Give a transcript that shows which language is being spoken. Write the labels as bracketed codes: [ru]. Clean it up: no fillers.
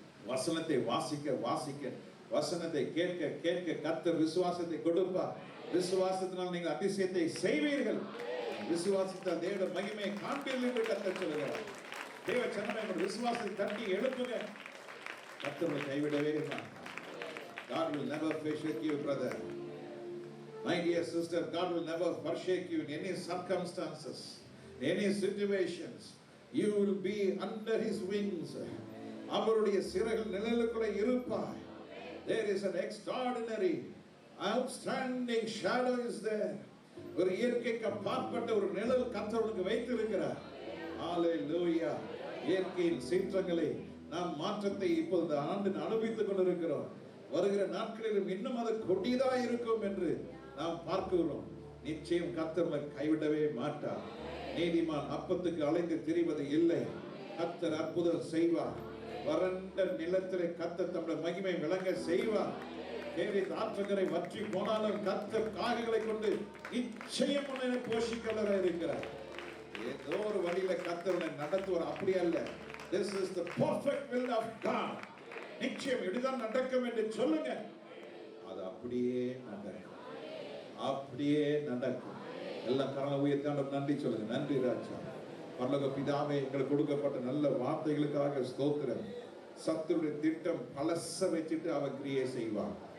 [ta] வசனத்தை வாசிக்க வாசிக்க, வசனத்தை கேட்க கேட்க கர்த்தர் விசுவாசத்தை கொடுப்பார். விசுவாசத்தினால் நீங்கள் அதிசயத்தை செய்வீர்கள். விசுவாசத்தால் தேவ மகிமையை காண்பீர்கள் என்று கர்த்தர் சொல்கிறார். தேவ சனமே விசுவாசத்தை தட்டி எழுப்புங்க. கர்த்தரை கைவிடவே மாட்டார். [en] God will never forsake you, brother. My dear sister, God will never forsake you in any circumstances, in any situations. You will be under His wings. [ta] அவருடைய சிறகுகள் நிழலுக்குள்ளே இருப்பாய். [en] There is an extraordinary, outstanding shadow is there. [ta] ஒரு இயற்கைக்கு அப்பாற்பட்ட ஒரு நிழல் கர்த்தருக்கு வைத்திருக்கிறார். ஹalleluya. இயற்கையின் சீற்றங்களை நாம் மாற்றத்தை இப்பொழுது ஆண்டு அனுபவித்துக் கொண்டிருக்கிறோம். வருகிற நாட்களிலும் இன்னும் அது கொடிதா இருக்கும் என்று நாம் பார்க்கிறோம். நிச்சயம் கர்த்தர் கைவிடவே மாட்டார். நீதிமான் அப்பத்துக்கு அலைந்து திரிவது இல்லை. கர்த்தர் அற்புதம் செய்வார். வறண்ட நிலத்திலே கர்த்தர் தம்முடைய மகிமை விளங்க செய்வார். கேரி ஆற்றங்கரை வற்றி போனாலும் கர்த்தர் காகைகளை கொண்டு நிச்சயம் உன்னை போஷிக்கலர இருக்கிறார். ஏதோ ஒரு வழியில கர்த்தர் நடத்துவார். அப்படி அல்ல. [en] This is the perfect will of God. [ta] நிச்சயம் இப்படிதான் நடக்கும் என்று சொல்லுங்க. அது அப்படியே நடக்கும். அப்படியே நடக்கும். எல்லாம் கரங்களை உயர்த்தி நன்றி சொல்லுங்க. நன்றி ராஜா. பரலோக பிதாவே, எங்களுக்கு கொடுக்கப்பட்ட நல்ல வார்த்தைகளுக்காக ஸ்தோத்திரம். சத்துருடைய திட்டம் பழச வச்சுட்டு அவன் கிரியை செய்வான்.